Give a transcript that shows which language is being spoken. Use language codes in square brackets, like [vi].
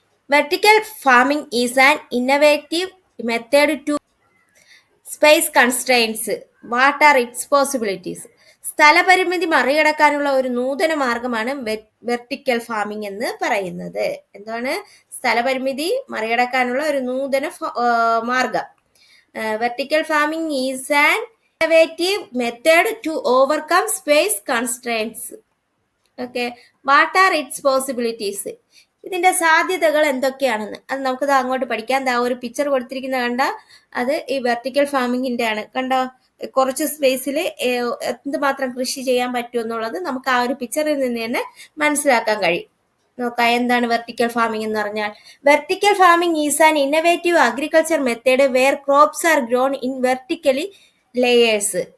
[en] Vertical farming is an innovative method to space constraints. What are its possibilities? [ml] സ്ഥലപരിമിതി മറികടക്കാനുള്ള ഒരു നൂതന മാർഗമാണ് vertical farming എന്ന് പറയുന്നത്. എന്താണ്? സ്ഥലപരിമിതി മറികടക്കാനുള്ള ഒരു നൂതന മാർഗം. [en] Vertical farming is an innovative method to overcome space constraints. Okay, what are its possibilities? [ml] ഇതിന്റെ സാധ്യതകൾ എന്തൊക്കെയാണെന്ന് അത് നമുക്കത് അങ്ങോട്ട് പഠിക്കാം. ഒരു പിക്ചർ കൊടുത്തിരിക്കുന്ന കണ്ട അത് ഈ വെർട്ടിക്കൽ ഫാമിങ്ങിന്റെ ആണ്. കണ്ടോ, കുറച്ച് സ്പേസിൽ എന്തുമാത്രം കൃഷി ചെയ്യാൻ പറ്റുമെന്നുള്ളത് നമുക്ക് ആ ഒരു പിക്ചറിൽ നിന്ന് തന്നെ മനസ്സിലാക്കാൻ കഴിയും. നോക്കാം എന്താണ് വെർട്ടിക്കൽ ഫാമിംഗ് എന്ന് പറഞ്ഞാൽ. [en] Vertical farming is an innovative agriculture method where crops are grown in vertically layers.